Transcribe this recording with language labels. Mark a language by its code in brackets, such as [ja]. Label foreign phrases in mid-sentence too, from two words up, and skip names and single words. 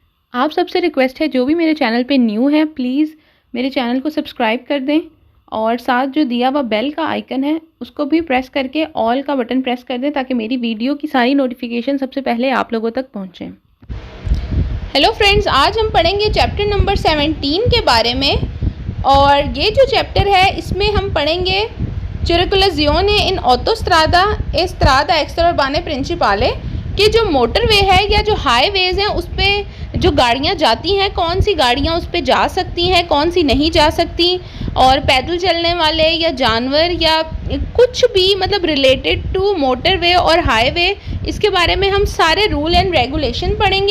[hi] आप सबसे रिक्वेस्ट है, जो भी मेरे चैनल पे न्यू है प्लीज़ मेरे चैनल को सब्सक्राइब कर दें और साथ जो दिया हुआ बेल का आइकन है उसको भी प्रेस करके ऑल का बटन प्रेस कर दें ताकि मेरी वीडियो की सारी नोटिफिकेशन सबसे पहले आप लोगों तक पहुँचें। [en] hello friends, [hi] आज हम पढ़ेंगे [en] chapter number [hi] 17 के बारे में। और ये जो चैप्टर है इसमें हम पढ़ेंगे [it] circolazione in autostrada e strada extraurbane principale [hi] कि जो मोटरवे है या जो हाईवेज़ हैं उस पर जो गाड़ियाँ जाती हैं, कौन सी गाड़ियाँ उस पर जा सकती हैं, कौन सी नहीं जा सकती, और पैदल चलने वाले या जानवर या कुछ भी मतलब [en] related to motorway [hi] और हाईवे, इसके बारे में हम सारे [en] rule and regulation [hi] पढ़ेंगे।